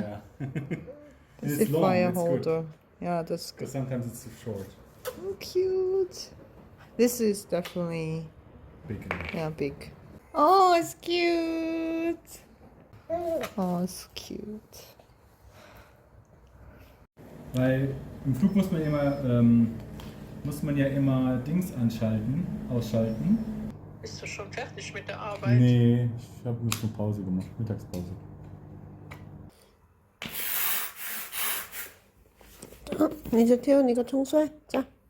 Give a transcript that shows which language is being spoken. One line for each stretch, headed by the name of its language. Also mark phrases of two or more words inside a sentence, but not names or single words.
English: Yeah. It's It's a long, fire it's good. holder. Yeah, that's Because good. sometimes it's too short. Oh, cute. This is definitely Big enough. big. Oh, it's cute. Oh, it's cute.
German: Weil im Flug muss man ja immer Dings ausschalten. Bist du schon fertig mit der Arbeit? Nee, ich habe nur so Pause gemacht, Mittagspause.
Korean: 이제 태연이가 청소해. 자.